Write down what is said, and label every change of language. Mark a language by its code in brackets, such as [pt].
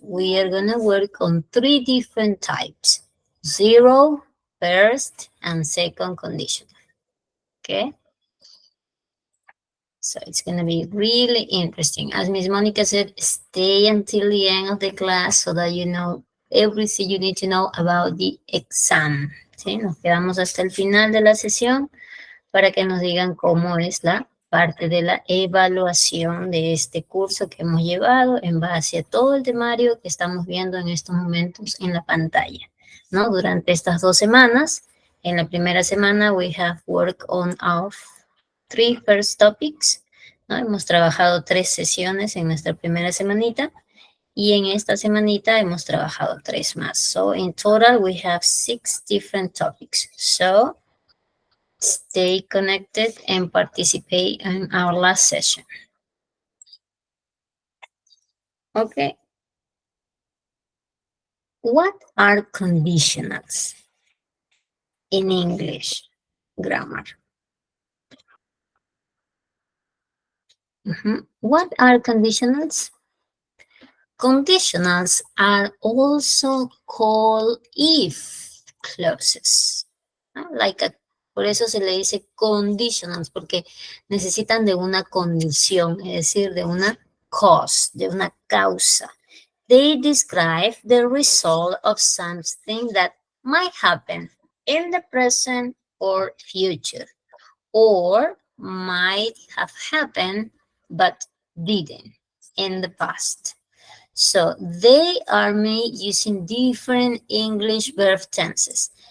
[en] We are going to work on 3 different types: 0, first, and second conditional. Okay? So it's going to be really interesting. As Miss Monica said, stay until the end of the class so that you know everything you need to know about the exam. [es] ¿Sí? Nos quedamos hasta el final de la sesión para que nos digan cómo es la parte de la evaluación de este curso que hemos llevado en base a todo el temario que estamos viendo en estos momentos en la pantalla, ¿no? Durante estas 2 semanas, en la primera semana [en] we have worked on our 3 first topics, [es] ¿no? Hemos trabajado 3 sesiones en nuestra primera semanita y en esta semanita hemos trabajado 3 más. [en] So in total we have 6 different topics. So stay connected and participate in our last session. Okay. What are conditionals in English grammar? What are conditionals? Conditionals are also called if clauses. [es] Por eso se le dice conditionals, porque necesitan de una condición, es decir, de una cause, de una causa. [en] They describe the result of something that might happen in the present or future, or might have happened but didn't in the past. So they are made using different English verb tenses.